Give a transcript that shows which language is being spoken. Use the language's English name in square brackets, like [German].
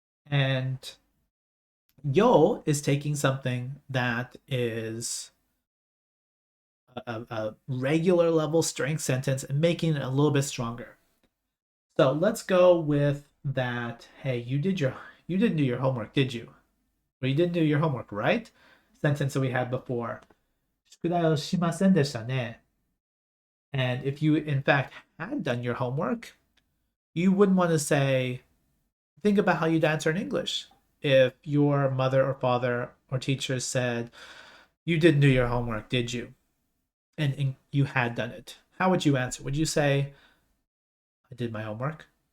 [English] And yo is taking something that is a regular level strength sentence and making it a little bit stronger. So let's go with that. Hey, you didn't do your homework, did you? Or you didn't do your homework, right? Sentence that we had before. [Japanese] 宿題をしませんでしたね. [English] And if you in fact had done your homework, you wouldn't want to say, think about how you'd answer in English. If your mother or father or teacher said, you didn't do your homework, did you? And you had done it. How would you answer? Would you say, I did my homework?